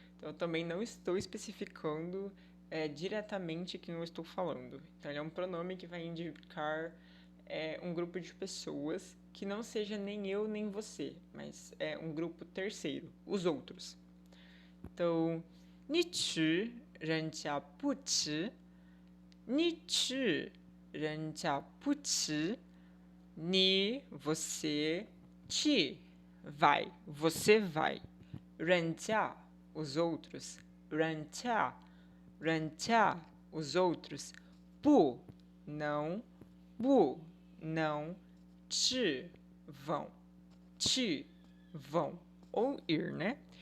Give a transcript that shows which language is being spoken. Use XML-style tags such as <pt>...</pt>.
<pt>Então, eu também não estou especificando diretamente quem eu estou falando. Então, ele é um pronome que vai indicar um grupo de pessoas que não seja nem eu nem você, mas é um grupo terceiro, os outros. Então,</pt> <zh>你吃人家不吃，你吃人家不吃，你</zh> <pt>você</pt> <zh>去</zh> <pt>vai, você vai. 人家 os outros, 人家 os outros. 不 não, 不 não, 去 vão, 去 vão ou ir, né?</pt>